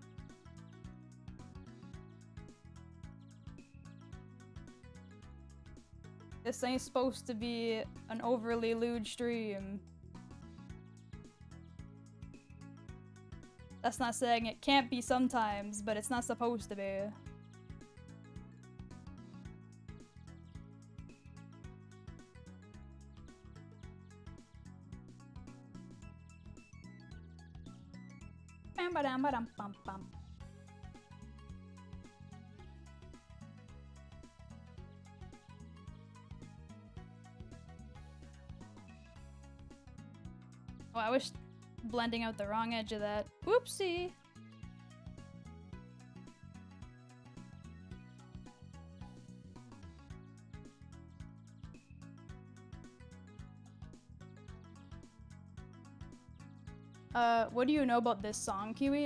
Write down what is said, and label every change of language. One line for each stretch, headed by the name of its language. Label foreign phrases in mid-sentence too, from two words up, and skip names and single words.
English: This ain't supposed to be an overly lewd stream. That's not saying it can't be sometimes, but it's not supposed to be. Bam ba dam ba dum bum bum. Oh, I was blending out the wrong edge of that. Whoopsie! What do you know about this song, Kiwi?